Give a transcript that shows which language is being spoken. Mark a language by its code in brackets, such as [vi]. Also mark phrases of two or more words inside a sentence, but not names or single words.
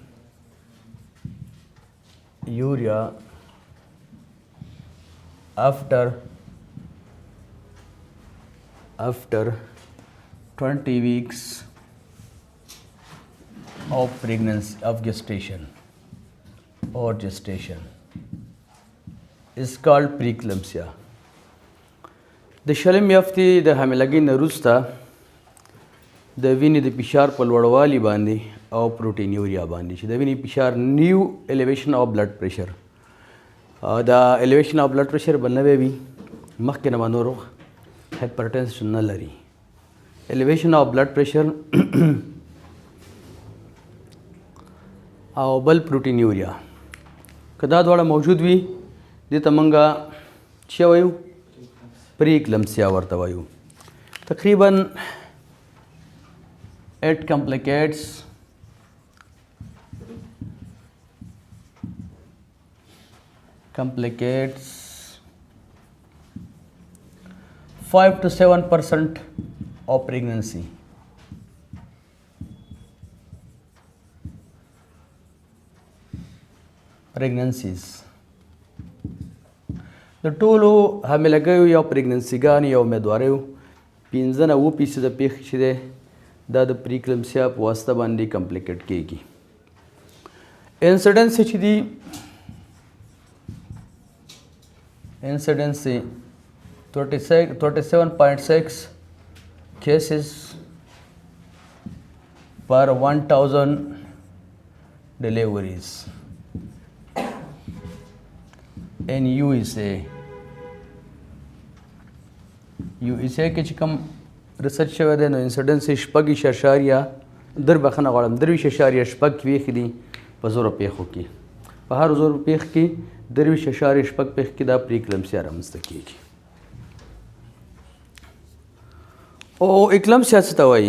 [en] urea after 20 weeks of pregnancy of gestation is called preeclampsia. [ps] د شلم یافتې د حاملګۍ نه وروسته د وینې د فشار په لوړوالي باندې او پروټین یوریا باندې چې د وینې فشار نیو [en] elevation of blood pressure [ps] دا [en] elevation of blood pressure [ps] به نوی وي مخکې نه به نور هایپرټنشن نه لري. [en] elevation of blood pressure [ps] او بل پروټین یوریا که دا دواړه موجود وي دې ته موږ څه وایو؟ پریکلمسیا ورته وایو. تقریبا [en] it complicates 5 to 7% of pregnancies. [ps] د ټولو حاملګیو یا پریګننسیګانو یا امیدواریو 15% پیښې چې دی دا د پریکلمسیا په واسطه باندې کمپلیکیټ کیږي. انسیډنس چې دی انسیډنس [en] 37.6 cases per 1000 deliveries in USA. [ps] USA کې چې کوم ریسرچ شوی دی نو انسیډنس یې 23.6 دي په زرو پیښو کې. په هر زرو پیښ کې 23.6 پیښ کې دا پریکلمسیا رامنځته کېږي. او اکلمسیا څه ته وایي؟